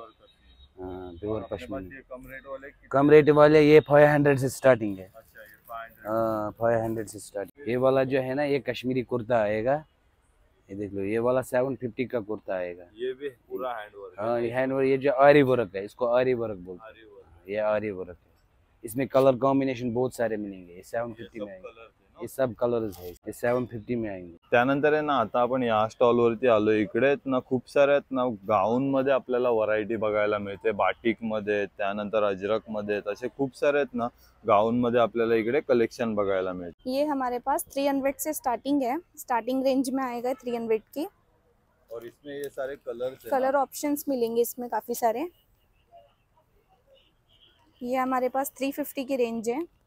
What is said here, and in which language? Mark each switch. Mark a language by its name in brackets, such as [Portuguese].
[Hindi] हाँ. प्योर पश्मीना. कम रेट वाले ये 500 से स्टार्टिंग है. हाँ. 500 से स्टार्ट. ये वाला जो है ना ये कश्मीरी कुर्ता आएगा. ये देख लो ये वाला 750 का कुर्ता आएगा. ये भी पूरा हैंड वर्क. हाँ. ये हैंड वर्क. ये जो आरी वर्क है इसको आरी वर्क बोलते हैं. ये आरी वर्क है. इसमें कलर कॉम्बिनेशन बहुत सारे मिलेंगे. ये 750 में आएंगे. [Marathi] हे सब कलर्स आहे. [Hindi] हे 750 में आएंगे. [Marathi] त्यानंतर आहे ना आता आपण या स्टॉल वरती आलो. इकडे आहेत ना खूप सारे आहेत ना गाऊन मध्ये आपल्याला व्हरायटी बघायला मिळते. बाटिक मध्ये त्यानंतर अजरक मध्ये असे खूप सारे आहेत ना गाउन मध्ये आपल्याला इकडे कलेक्शन बघायला मिळते. [Hindi] ये हमारे पास 300 से स्टार्टिंग है. स्टार्टिंग रेंज में आएगा 300 की. और इसमें ये सारे कलर ऑप्शंस मिलेंगे इसमें काफी सारे. ये हमारे पास 350 की रेंज है.